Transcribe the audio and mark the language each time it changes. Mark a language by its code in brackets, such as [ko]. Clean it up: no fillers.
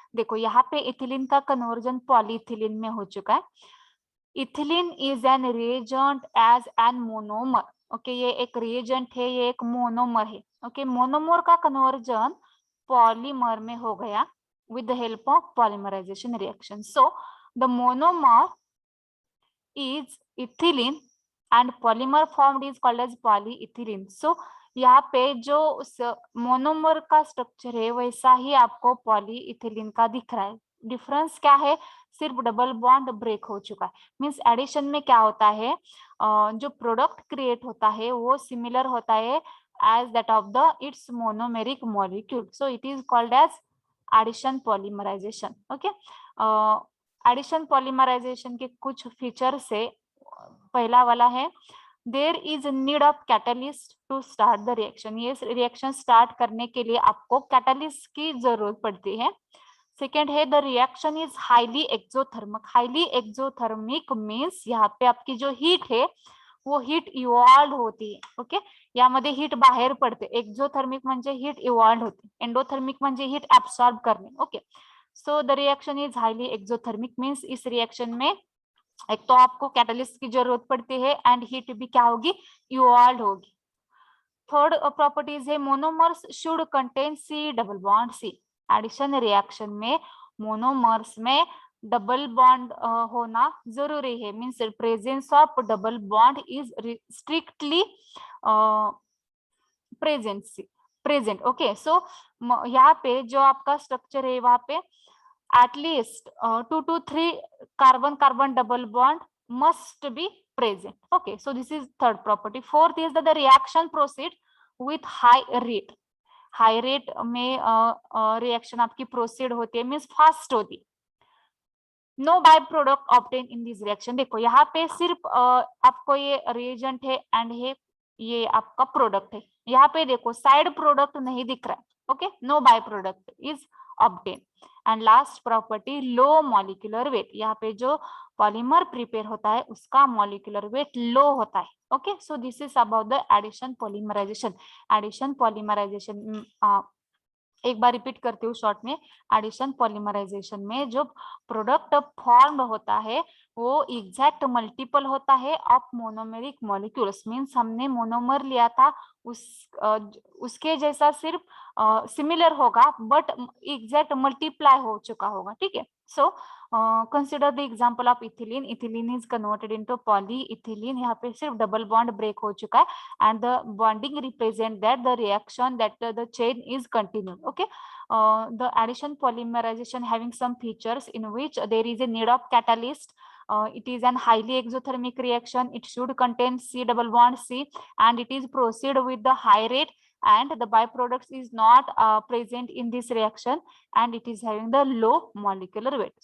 [hi] देखो यहाँ पे इथिलीन का कन्वर्जन पॉलीइथिलीन में हो चुका है. [en] Ethylene is an reagent as an monomer. [hi] Okay, ये एक रिएजेंट है, ये एक मोनोमर है. ओके, मोनोमर का कन्वर्जन पॉलीमर में हो गया [en] with the help of polymerization reaction. So the monomer is ethylene and polymer formed is called as polyethylene. [hi] So यहाँ पे जो मोनोमर का स्ट्रक्चर है वैसा ही आपको पॉलीइथिलीन का दिख रहा है. डिफरेंस क्या है? सिर्फ डबल बॉन्ड ब्रेक हो चुका है. मींस एडिशन में क्या होता है, जो प्रोडक्ट क्रिएट होता है वो सिमिलर होता है [en] As that of the its monomeric molecule. So it is called as addition polymerization. Okay, [hi] addition polymerisation के कुछ फीचर्स से पहला वाला है [en] There is need of catalyst to start the reaction. [hi] ये रिएक्शन स्टार्ट करने के लिए आपको कैटलिस्ट की जरूरत पड़ती है. सेकेंड है [en] The reaction is highly exothermic. [hi] Highly exothermic means यहाँ पे आपकी जो हीट है वो हीट इवॉल्व होती है. [mr] ओके, यामध्ये हीट बाहेर पडते. एक्सोथर्मिक म्हणजे हीट इवॉल्व होते, एंडोथर्मिक म्हणजे हीट एब्सॉर्ब करणे. [hi] Okay, [en] so the reaction is highly exothermic [hi] means इस रिएक्शन में एक तो आपको कैटलिस्ट की जरूरत पड़ती है एंड हीट भी क्या होगी, इवॉल्व होगी. [en] Third properties है monomers should contain C double bond C. [hi] Addition reaction में मोनोमर्स में डबल बॉन्ड होना जरूरी है. [en] Means presence of double bond is strictly present. [hi] Okay, सो यहाँ पे जो आपका स्ट्रक्चर है वहां पे [en] at least 2 to 3 carbon double bond must be present. Okay, so this is third property. Fourth is that the reaction proceed with high rate. [hi] High rate में reaction आपकी proceed होती है, means fast होती. [en] No by product obtained in this reaction. [hi] देखो यहाँ पे सिर्फ आपको ये reagent है and ये आपका प्रोडक्ट है. यहाँ पे देखो साइड प्रोडक्ट नहीं दिख रहा है. Okay, [en] No by product is obtain. [hi] And last property low molecular weight. यहाँ पे जो पॉलीमर प्रिपेयर होता है उसका मॉलिक्यूलर वेट लो होता है. Okay, [en] So this is about the addition polymerization. [hi] Addition polymerisation एक बार रिपीट करती हूँ शॉर्ट में. एडिशन पॉलीमराइजेशन में जो प्रोडक्ट फॉर्म होता है वो एग्जैक्ट मल्टीपल होता है ऑफ मोनोमेरिक मॉलिक्यूल्स. मींस हमने मोनोमर लिया था उसके जैसा सिर्फ सिमिलर होगा बट एग्जैक्ट मल्टीप्लाई हो चुका होगा. [en] ठीक है, so consider the example of ethylene. Ethylene is converted into polyethylene. [hi] यहाँ पे सिर्फ डबल बॉन्ड ब्रेक हो चुका है [en] And the bonding represent that the reaction that the chain is continued. Okay, the addition polymerization having some features in which there is a need of catalyst. It is an highly exothermic reaction. It should contain C double bond C and it is proceed with the high rate and the byproducts is not present in this reaction and it is having the low molecular weight.